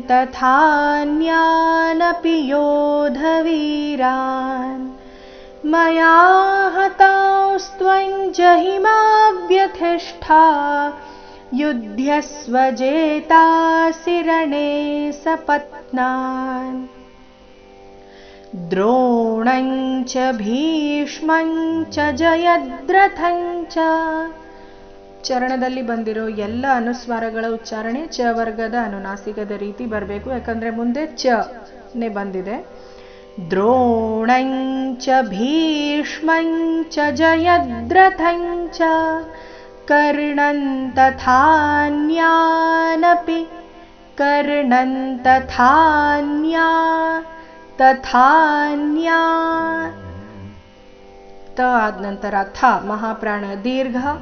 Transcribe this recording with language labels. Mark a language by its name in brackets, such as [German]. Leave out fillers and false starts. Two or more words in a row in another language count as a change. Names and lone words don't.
[Sanskrit] तथान्यानपि योधवीरान् मया हतास्त्वं जहिमा व्यथिष्ठा युध्यस्व जेतासि रणे सपत्नान् द्रोणं च भीष्मं च जयद्रथं च. [Kannada] ಚರಣದಲ್ಲಿ ಬಂದಿರೋ ಎಲ್ಲ ಅನುಸ್ವಾರಗಳ ಉಚ್ಚಾರಣೆ ಚ ವರ್ಗದ ಅನುನಾಸಿಕದ ರೀತಿ ಬರಬೇಕು, ಯಾಕಂದ್ರೆ ಮುಂದೆ ಚ ನೇ ಬಂದಿದೆ. [Sanskrit] द्रोणं च भीष्मं च जयद्रथं च कर्णं तथान्यानपि कर्णं तथान्या तथान्या [Kannada] ತ ಆದ ನಂತರ ಥ ಮಹಾಪ್ರಾಣ ದೀರ್ಘ